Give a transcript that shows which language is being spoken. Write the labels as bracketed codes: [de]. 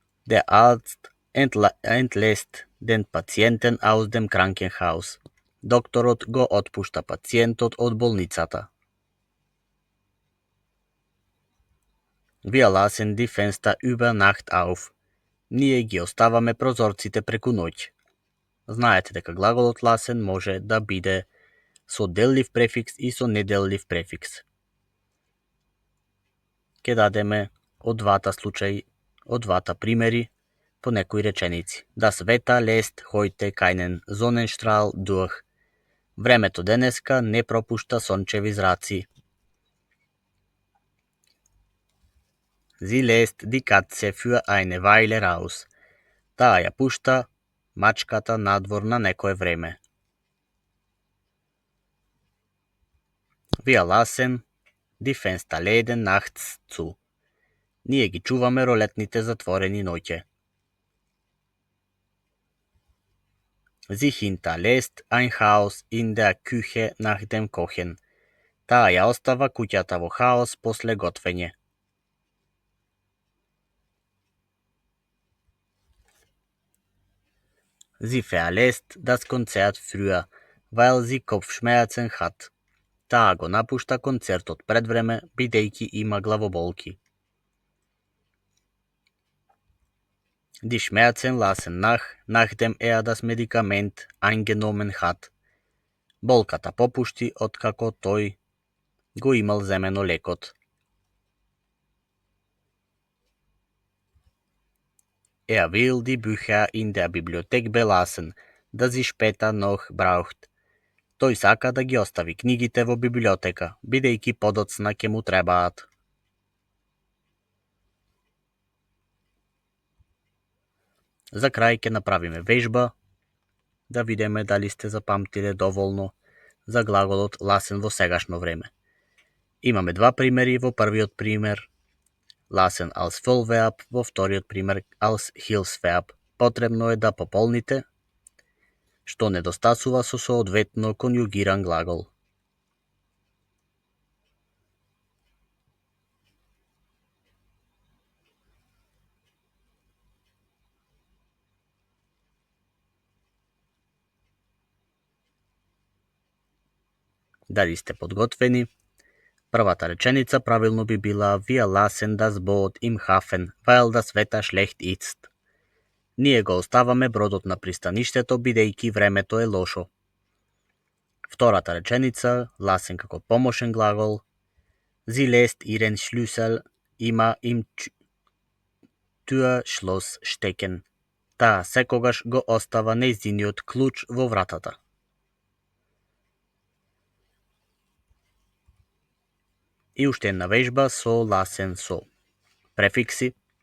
[de] Der Arzt entlässt den Patienten aus dem Krankenhaus. [mk] Докторот го отпушта пациентот од болницата. [de] Wir lassen die Fenster über Nacht auf. [mk] Ние ги оставаме прозорците преку ноќ. Знаете дека глаголот lassen може да биде со деллив префикс и со неделлив префикс. Ке дадеме од двата случаи, од двата примери, по некои реченици. [de] Das Wetter lässt heute keinen Sonnenstrahl durch. [mk] Времето денеска не пропушта сончеви зраци. [de] Sie lässt die Katze für eine Weile raus. [mk] Таа ја пушта мачката надвор на некое време. [de] Wir lassen die Fensterläden nachts zu. [mk] Ние ги чуваме ролетните затворени ноќе. [de] Sie hinterlässt ein Haus in der Küche nach dem Kochen. [mk] Таа ја остава куќата во хаос после готвење. [de] Sie verlässt das Konzert früher, weil sie Kopfschmerzen hat. [mk] Таа го напушта концертот пред време, бидејќи има главоболки. [de] Die Schmerzen lassen nachdem das Medikament eingenommen hat. [mk] Болката попушти откако тој го имал земено лекот. [de] Will die Bücher in der Bibliothek belassen, da sie später noch braucht. [mk] Тој сака да ги остави книгите во библиотека, бидејќи подоцна ќе му требаат. За крај ќе направиме вежба, да видиме дали сте запамтиле доволно за глаголот lassen во сегашно време. Имаме два примери. Во првиот пример lassen [de] als Vollverb, [mk] во вториот пример [de] als Hilfsverb. [mk] Потребно е да пополните што недостасува со соодветно конјугиран глагол. Дали сте подготвени? Првата реченица правилно би била [de] Wir lassen das Boot im Hafen, weil das Wetter schlecht ist. [mk] Ние го оставаме бродот на пристаништето бидејќи времето е лошо. Втората реченица, lassen како помошен глагол, [de] Sie lässt ihren Schlüssel immer im Türschloss stecken. [mk] Таа секогаш го остава нејзиниот клуч во вратата. И уште една вежба со lassen со префикси.